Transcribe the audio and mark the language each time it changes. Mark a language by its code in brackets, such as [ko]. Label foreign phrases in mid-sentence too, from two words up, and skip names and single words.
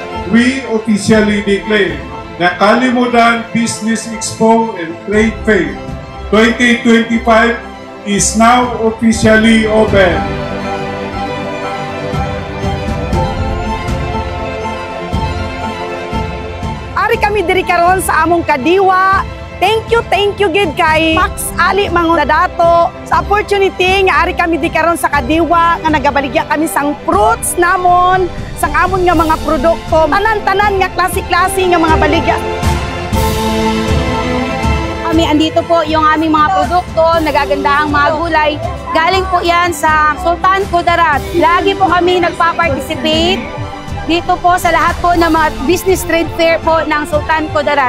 [en] we officially declare the Kalimudan Business Expo and Trade Fair 2025 is now officially open. [hil] Ari kami diri karon sa among kadiwa. [en] Thank you [hil] gid kay Max Ali Mangudadato sa opportunity nga ari kami di karon sa kadiwa nga nagabaligya kami sang fruits namon, sang amon nga mga produkto, tanan-tanan nga klase-klase nga mga baligya. [tl] Kami andito po yung aming mga produkto, nagagandahang mga gulay. Galing po yan sa Sultan Kudarat. Lagi po kami nagpa-participate dito po sa lahat po ng mga business trade fair po ng Sultan Kudarat.